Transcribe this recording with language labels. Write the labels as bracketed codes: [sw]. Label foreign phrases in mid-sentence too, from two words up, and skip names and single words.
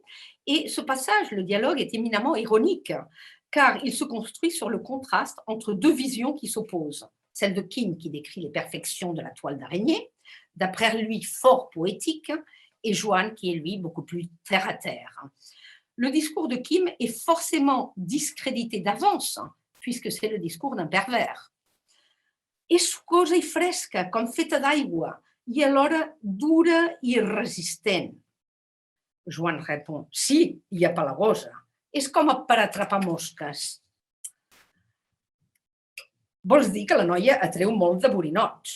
[fr] Et ce passage, le dialogue, est éminemment ironique, car il se construit sur le contraste entre 2 visions qui s'opposent. Celle de Kim qui décrit les perfections de la toile d'araignée, d'après lui fort poétique, et Joan qui est lui beaucoup plus terre à terre. le discours de Kim est forcément discrédité d'avance, puisque c'est le discours d'un pervers. [ca] És sucosa i fresca, com feta d'aigua, i alhora dura i resistent. [fr] Joan répond, [ca] sí, i apelagosa. És com per atrapar mosques. Vols dir que la noia atreu molt de borinots.